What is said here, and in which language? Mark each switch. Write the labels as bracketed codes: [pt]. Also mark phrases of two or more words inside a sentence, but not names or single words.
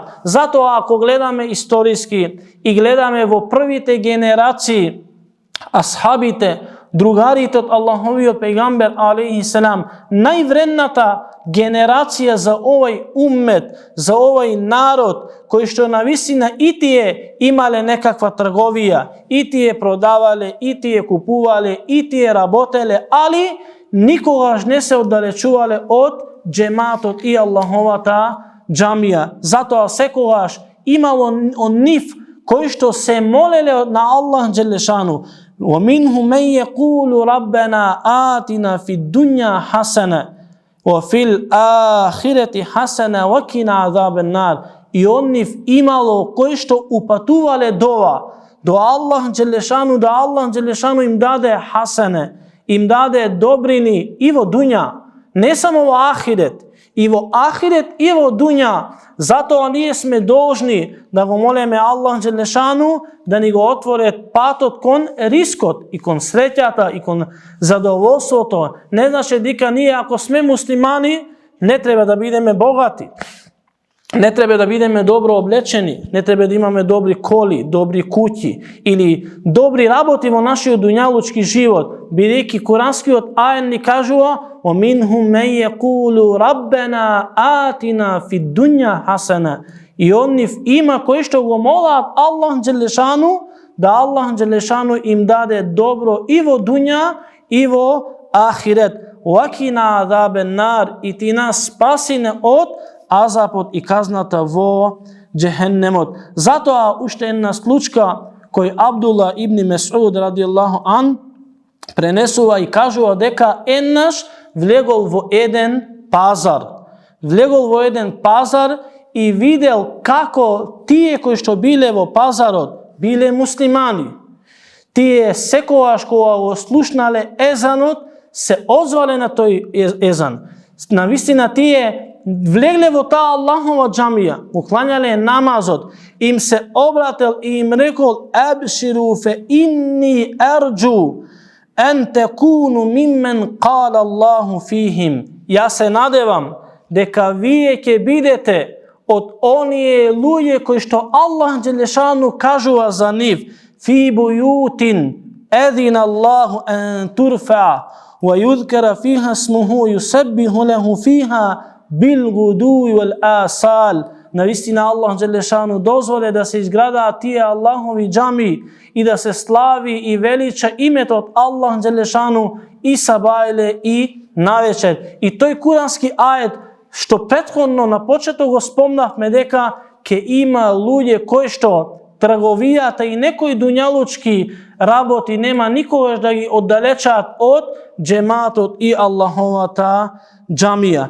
[mk] Затоа ако гледаме историски и гледаме во првите генерации асхабите другарите од Аллаховиот пејгамбер [ar] عليه السلام, [mk] највредната генерација за овој уммет, за овој народ, кој што навистина и тие имале некаква трговија, и тие продавале, и тие купувале, и тие работеле, али никогаш не се оддалечувале од джематот и Аллаховата џамија. Затоа секогаш имало од нив кои што се молеле на [ar] الله جل شأنه. وَمِنْهُ مَنْ يَقُولُ رَبَّنَا آتِنَا فِي الدُّنْيَا حَسَنَةً وَفِي الْآخِرَةِ حَسَنَةً وَقِنَا عَذَابَ النَّارِ. [mk] И од нив имало кои што упатувале дова до [ar] الله جل شأنه, [mk] да [ar] الله جل شأنه [mk] им даде хасане, им даде добрини и во дуња, не само во ахирет, и во ахирет и во дуња. Затоа ние сме должни да го молиме [ar] الله جل شأنه [mk] да ни го отворе патот кон рискот и кон среќата и кон задоволството. Не значи дека ние ако сме муслимани не треба да бидеме богати. Не треба да бидеме добро облечени, не треба да имаме добри коли, добри куќи или добри работи во нашиот дуњалучки живот, бидејќи куранскиот ајет ни кажува [ar] وَمِنْهُمْ مَنْ يَقُولُ رَبَّنَا آتِنَا فِي الدُّنْيَا حَسَنَةً. [mk] И од нив има кои што го молат [ar] الله جل شأنه [mk] да [ar] الله جل شأنه [mk] им даде добро и во дуња и во ахирет. [ar] وَقِنَا عَذَابَ النَّارِ. [mk] И ти нас спасине од азапот и казната во џехеннемот. Затоа уште една случка кој Абдулла ибн Месуд [ar] رضي الله عنه [mk] пренесува и кажува дека еднаш влегол во еден пазар. Влегол во еден пазар и видел како тие кои што биле во пазарот биле муслимани. Тие секогаш кога го слушнале езанот се озвале на тој езан. Навистина тие влегле во таа Аллахова џамија, уклањале намазот, им се обратил и им рекол [ar] أبشروا فإني أرجو أن تكونوا ممن قال الله فيهم. [mk] Јас се надевам дека вие ќе бидете од оние луѓе кои што [ar] الله جل شأنه [mk] кажува за нив [ar] في بيوت أذن الله أن ترفع ويذكر فيها اسمه يسبح له فيها بالغدو والآصال. [mk] Навистина [ar] الله جل شأنه [mk] дозволе да се изградаат тие Аллахови џами и да се слави и велича името од [ar] الله جل شأنه [mk] и сабајле и навечер. И тој курански ајет што претходно на почеток го спомнавме дека ќе има луѓе кои што трговијата и некои дуњалучки работи нема никогаш да ги оддалечаат од џематот и Аллаховата џамија.